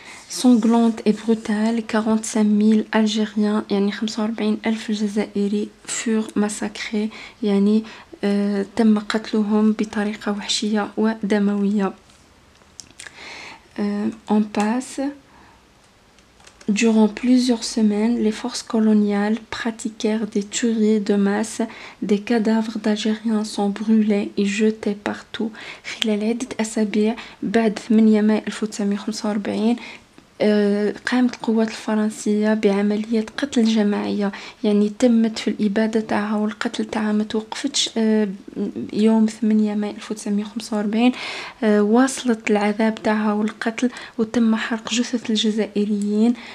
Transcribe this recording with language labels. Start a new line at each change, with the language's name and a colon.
French: sanglante et brutale. 45 000 Algériens
Arabic: يعني 45 ألف جزائري
French: furent massacrés يعني
Arabic: تم قتلهم بطريقة وحشية ودموية.
French: On passe. Durant plusieurs semaines, les forces coloniales pratiquèrent des tueries de masse. Des cadavres d'Algériens sont brûlés et jetés partout.
Arabic: خلال عدة أسابيع بعد 8 ماي 1945 قامت القوات الفرنسية بعملية قتل جماعية، يعني تمت في الإبادة تاعها والقتل تاعها ما توقفتش. يوم 8 ماي 1945 واصلت العذاب تاعها والقتل، وتم حرق جثث الجزائريين.